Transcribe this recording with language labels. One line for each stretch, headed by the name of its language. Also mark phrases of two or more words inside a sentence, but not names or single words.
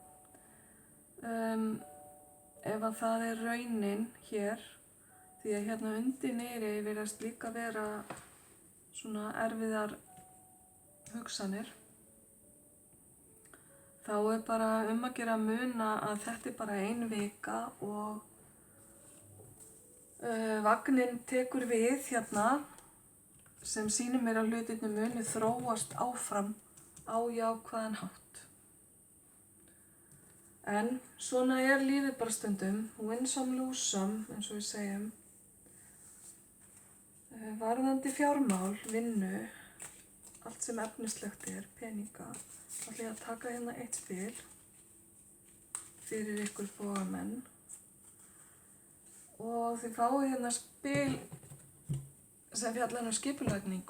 Icelandic: ef að það raunin hér, því að hérna undir niðri virðast líka vera svona erfiðar hugsanir, þá bara að gera að muna að þetta bara ein vika og vagninn tekur við hérna sem sýnir mér að hlutirnir muni þróast áfram á jákvæðan hátt. En svona lífið bara stundum,
English: win some, lose some,
Icelandic: eins og við segjum. Varðandi fjármál, vinnu, allt sem efnislegt peninga, ætla ég að taka hérna eitt spil fyrir ykkur bogamenn. Og þið fáið hérna spil sem fjallar skipulagningu.